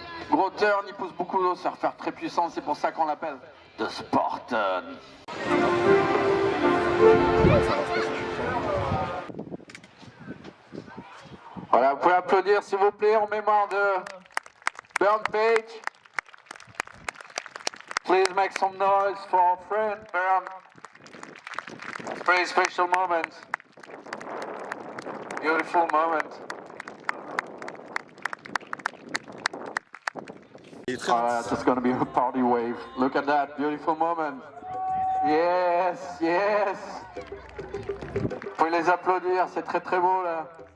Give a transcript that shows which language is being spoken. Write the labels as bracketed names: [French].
[French] Gros turn, il pousse beaucoup d'eau, surfeur très puissant, c'est pour ça qu'on l'appelle The Spartan. Voilà, vous pouvez applaudir s'il vous plaît en mémoire de Bernd Page. [English] Please make some noise for our friend Bernd. It's a very special moment. Beautiful moment. It's going to be a party wave. Look at that beautiful moment. Yes, yes. [French] Vous pouvez les applaudir, c'est très très beau là.